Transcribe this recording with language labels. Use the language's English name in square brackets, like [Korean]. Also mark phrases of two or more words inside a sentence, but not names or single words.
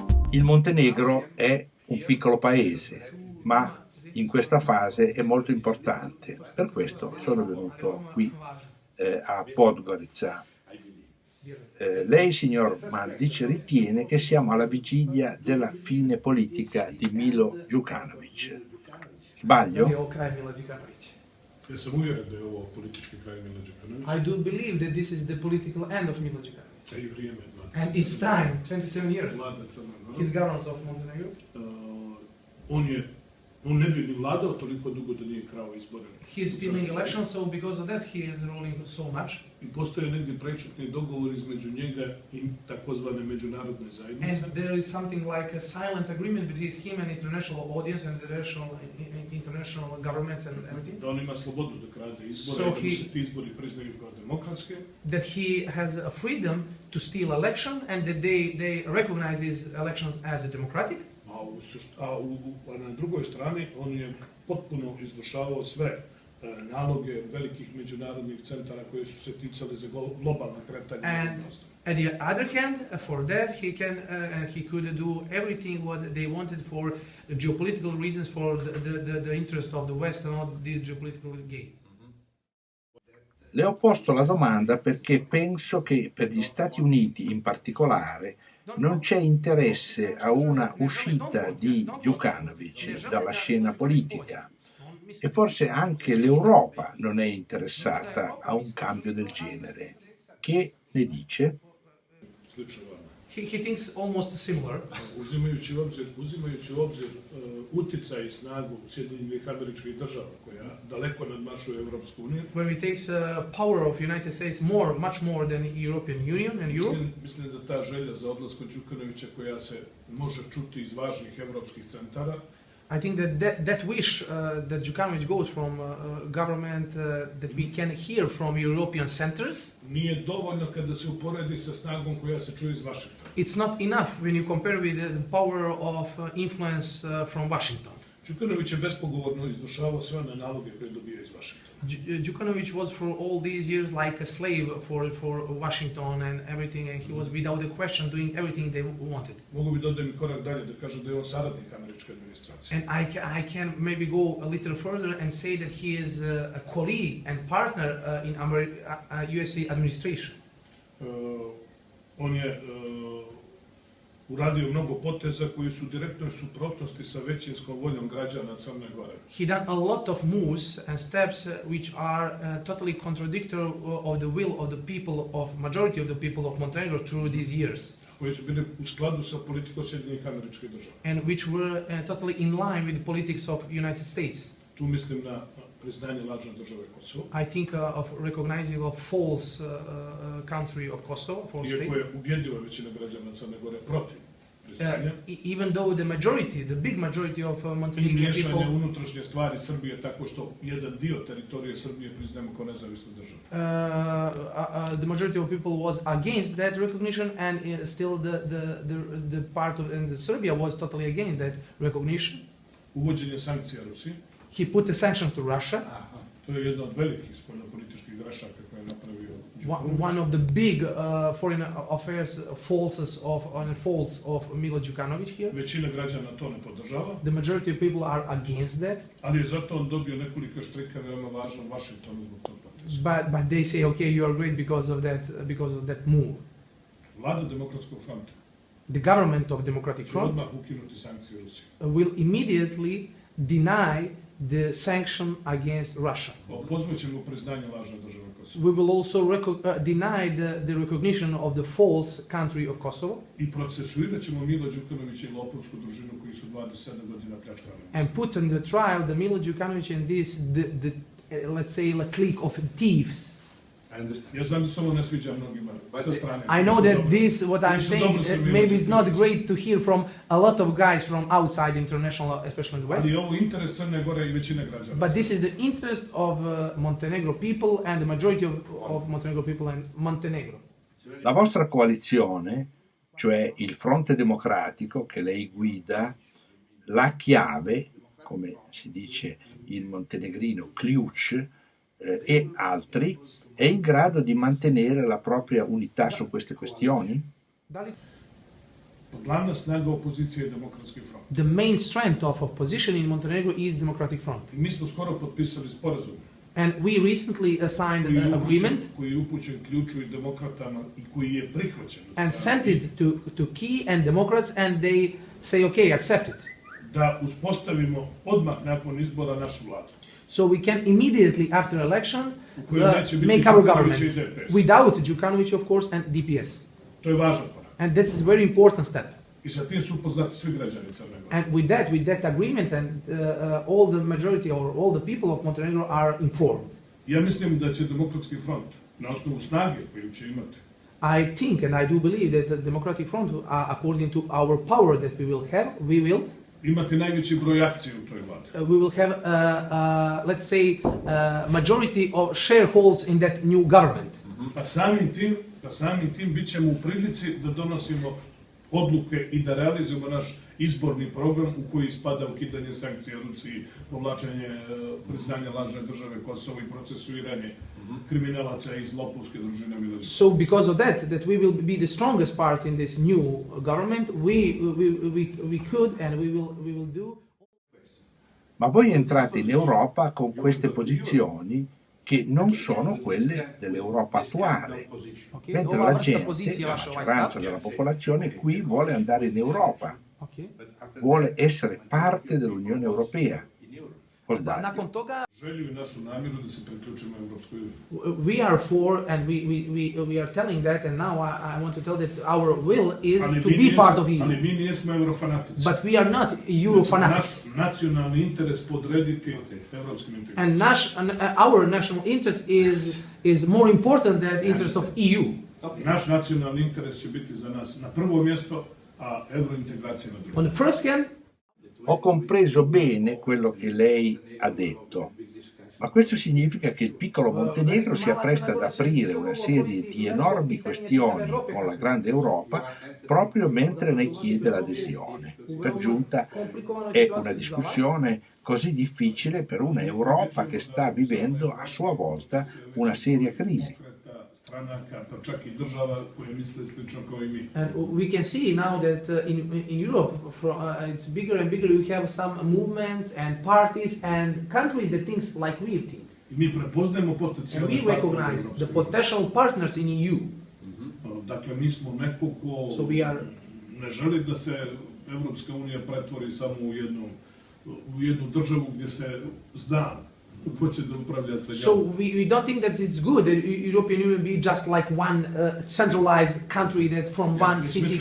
[Italian] Il Montenegro è un piccolo paese, ma in questa fase è molto importante. Per questo sono venuto qui a Podgorica. Lei, signor Mandic, ritiene che siamo alla vigilia della fine politica di Milo Đukanović. Sbaglio? [English] I do believe that this is the political end of Milo Đukanović. And it's time, 27 years. His governance of Montenegro. [Serbian] On ne bi ni vladao toliko dugo da nije krao izbore. [English] He is stealing elections, so because of that he is ruling so much. [Serbian] I postoje negdje prečutni dogovor između njega i takozvane međunarodne zajednice. [English] And there is something like a silent agreement between him and international audience and international governments and everything. [Serbian] Da on ima slobodu da krade izbore, da mu se ti izbori priznaju kao demokratske. [English] That he has a freedom to steal election and that they recognize these elections as a democratic. [Serbian] A na drugoj strani on je potpuno izvršavao sve naloge velikih međunarodnih centara koje su se ticale za globalna kretanja. [English] And at the other hand, for that he could do everything what they wanted for geopolitical reasons, for the interest of the West and all the geopolitical gain. [Italian] Le ho posto la domanda perché penso che per gli Stati Uniti in particolare non c'è interesse a una uscita di Đukanović dalla scena politica e forse anche l'Europa non è interessata a un cambio del genere. Che ne dice? [English] He thinks almost similar. [Serbian] Uzimajući u obzir uticaj i snagu Sjedinjenih Američkih Država koja daleko nadmašuje Europsku uniju. [English] When we take power of United States much more than European Union and Europe. [Serbian] Mislim da ta želja za odlaskom Đukanovića koja se može čuti iz važnih evropskih centara. [English] I think that wish that Đukanović goes from government that we can hear from European centers. [Serbian] Nije dovoljno kada se uporedi sa snagom koja se čuje iz Vašingtona. [English] It's not enough when you compare with the power of influence from Washington. [Serbian] Đukanović je bespogovorno izvršavao sve one naloge koje dobija iz Vašingtona. [English] Đukanović was for all these years like a slave for Washington and everything, and he was without a question doing everything they wanted. [Serbian] Mogu bi dodajem i korak dalje da kažem da je on saradnik američke administracije. [English] And I can maybe go a little further and say that he is a colleague and partner in USA administration. [Serbian] On je uradio mnogo poteza koji su u direktnoj suprotnosti sa većinskom voljom građana Crne Gore. [English] He done a lot of moves and steps which are totally contradictory of the will of the people, of majority of the people of Montenegro through these years. [Serbian] Koji su bili u skladu sa politikom Sjedinjenih Američkih Država. [English] And which were totally in line with the politics of United States. [Serbian] Tu mislim na priznanje lažne države Kosovo. [English] I think of recognizing a false country of Kosovo, false state. [Serbian] Iako je ubjedljiva većina građana Crne Gore protiv priznanja. [English] Even though the big majority of Montenegrin people. [Serbian] I miješanje unutrašnje stvari Srbije tako što jedan dio teritorije Srbije priznajemo kao nezavisnu državu. [English] The majority of people was against that recognition, and still the part of Serbia was totally against that recognition. [Serbian] Uvođenje sankcija Rusiji. [English] He put a sanction to Russia. [Serbian] To je jedna od velikih spoljnopolitičkih grešaka koje je napravio Đukanović. [English] One of the big foreign affairs faults of Milo Đukanović here. [Serbian] Većina građana to ne podržava. [English] The majority of people are against that. [Serbian] Ali je zato on dobio nekoliko štrika veoma važno u Vašingtonu zbog tog poteza. [English] But they say, okay, you are great because of that move. [Serbian] Vlada Demokratskog fronta. [English] The government of Democratic Front [Serbian] odmah ukinuti sankcije Rusiji. [English] Will immediately deny the sanction against Russia. [Serbian] Pozvaćemo priznanje lažne države Kosovo. [English] We will also deny the recognition of the false country of Kosovo. [Serbian] I procesuirat ćemo Milo Đukanovića i lopovsku družinu koji su 27 godina pljačkali. [English] And put on the trial the Milo Đukanović and the let's say a clique of thieves. [Serbian] Ja znam da se ovo ne sviđa mnogima sa strane. [English] I know that this, what I'm saying, maybe it's not great to hear from a lot of guys from outside international, especially in the West. [Serbian] Ali ovo interes Crne Gore i većine građana. [English] But this is the interest of Montenegro people and the majority of Montenegro people in Montenegro. [Italian] La vostra coalizione, cioè il Fronte Democratico che lei guida, la chiave, come si dice in montenegrino, ključ, e altri, è in grado di mantenere la propria unità su queste questioni? [Serbian] Glavna snaga opozicije je Demokratski front. [English] The main strength of opposition in Montenegro is Democratic Front. [Serbian] I mi smo skoro potpisali sporazum [English] And we recently signed an agreement [Serbian] koji je upućen ključu i demokratama i koji je prihvaćen. [English] and sent it to Key and Democrats, and they say, okay, accept it. [Serbian] Da uspostavimo odmah nakon izbora našu vladu. [English] So we can immediately after election make our our government without Đukanović, of course, and DPS. [Serbian] To je važan korak. [English] And this is a very important step. [Serbian] I sa tim su upoznati svi građani Crne Gore. [English] And with that agreement, and all the majority or all the people of Montenegro are informed. [Serbian] Ja mislim da će Demokratski front na osnovu snage koju će imati [English] I think and I do believe that the Democratic Front, according to our power that we will have, we will [Serbian] imati najveći broj akcija u toj vladi. [English] we will have, let's say, majority of shareholders in that new government. [Serbian] Pa samim tim bit ćemo u prilici da donosimo odluke i da realizujemo naš izborni program u koji spada ukidanje sankcija Rusiji, povlačenje priznanja lažne države Kosovo i procesuiranje kriminalaca iz lopovske družine Miloševića. [English] So because of that we will be the strongest part in this new government, we could and we will do. [Italian] Ma voi entrate in Europa con queste posizioni che non sono quelle dell'Europa attuale, mentre la gente, la maggioranza della popolazione qui vuole andare in Europa, vuole essere parte dell'Unione Europea. O sbaglio? [Serbian] Želju i našu namjeru da se priključimo Europskoj uniji. [English] We are for, and we are telling that, and now I want to tell that our will is to be part of EU. [Serbian] Ali mi nismo eurofanatici. [English] But we are not Eurofanatics. [Serbian] Naš nacionalni interes podrediti evropskim integracijama. [English] And our national interest is more important than the interest of EU. [Serbian] Naš nacionalni interes će biti za nas na prvo mjesto, a eurointegracija na drugo. [English] On the first hand, [Italian] ho compreso bene quello che lei ha detto, ma questo significa che il piccolo Montenegro si appresta ad aprire una serie di enormi questioni con la grande Europa proprio mentre ne chiede l'adesione. Per giunta è una discussione così difficile per una Europa che sta vivendo a sua volta una seria crisi. [English] And we can see now that in Europe it's bigger and bigger. We have some movements and parties and countries that think like we think. And we recognize the potential partners in EU. [Serbian] Dakle, mi smo neko ko ne želi da se Evropska unija pretvori samo u jednu državu gdje se zna ko će da upravlja sa njom. [English] So we don't think that it's good that European Union be just like one centralized country that from one city can be.